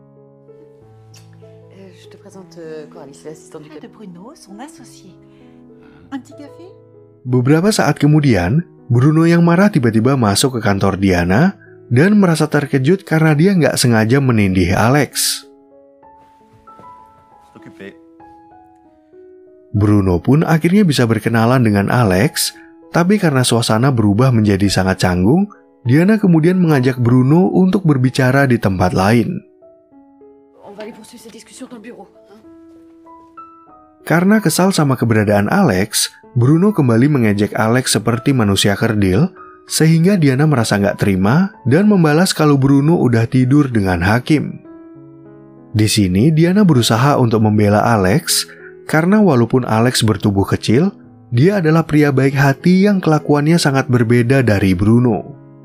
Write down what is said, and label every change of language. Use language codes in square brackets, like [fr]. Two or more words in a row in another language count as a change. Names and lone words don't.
[id] Beberapa saat kemudian, Bruno yang marah tiba-tiba masuk ke kantor Diana dan merasa terkejut karena dia nggak sengaja menindih Alex. Bruno pun akhirnya bisa berkenalan dengan Alex, tapi karena suasana berubah menjadi sangat canggung, Diana kemudian mengajak Bruno untuk berbicara di tempat lain. [fr] On va aller poursuivre cette discussion dans le bureau. [id] Karena kesal sama keberadaan Alex, Bruno kembali mengejek Alex seperti manusia kerdil, sehingga Diana merasa nggak terima dan membalas kalau Bruno udah tidur dengan Hakim. Di sini Diana berusaha untuk membela Alex, karena walaupun Alex bertubuh kecil, dia adalah pria baik hati yang kelakuannya sangat berbeda dari Bruno.